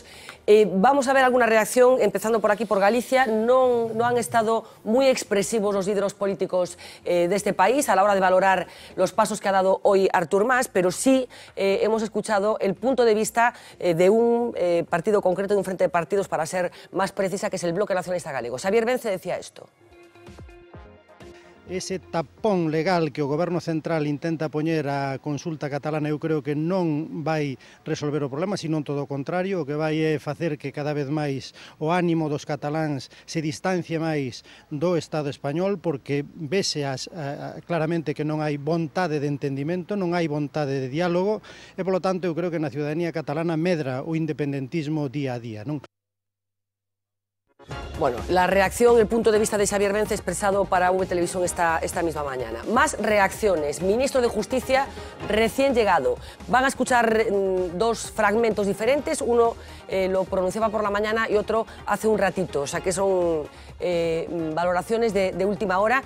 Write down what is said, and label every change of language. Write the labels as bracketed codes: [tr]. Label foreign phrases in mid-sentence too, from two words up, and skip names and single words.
[es] Vamos a ver alguna reacción, empezando por aquí, por Galicia. No han estado muy expresivos los líderes políticos de este país a la hora de valorar los pasos que ha dado hoy Artur Mas, pero sí hemos escuchado el punto de vista de un partido concreto, de un frente de partidos, para ser más precisa, que es el Bloque Nacionalista Galego. Xavier Vence decía esto: [gl] ese tapón legal que o Goberno Central intenta poñer á consulta catalana, eu creo que non vai resolver o problema, sino todo o contrario, o que vai é facer que cada vez máis o ánimo dos cataláns se distancie máis do Estado español, porque vese claramente que non hai vontade de entendimento, non hai vontade de diálogo, e polo tanto eu creo que na ciudadanía catalana medra o independentismo día a día, non? [es] Bueno, la reacción, el punto de vista de Xavier Vence expresado para V Televisión esta misma mañana. Más reacciones. Ministro de Justicia recién llegado. Van a escuchar dos fragmentos diferentes. Uno lo pronunciaba por la mañana y otro hace un ratito. O sea que son valoraciones de última hora.